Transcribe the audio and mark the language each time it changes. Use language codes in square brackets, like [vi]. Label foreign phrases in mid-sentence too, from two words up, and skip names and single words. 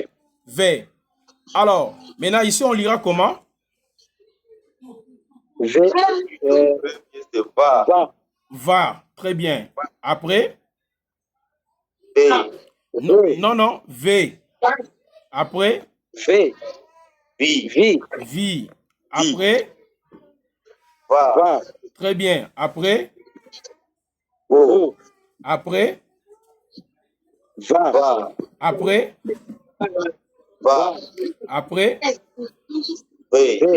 [fr] V. Alors, maintenant, ici, on lira comment? V. C'est bas. Va. Va. Très bien. Après? B. Non. V. Après? V. V. V. Vi. Après? Va. Va. Très bien. Après? Bou. Après? Va. Va. Après? Va. Après? V. V.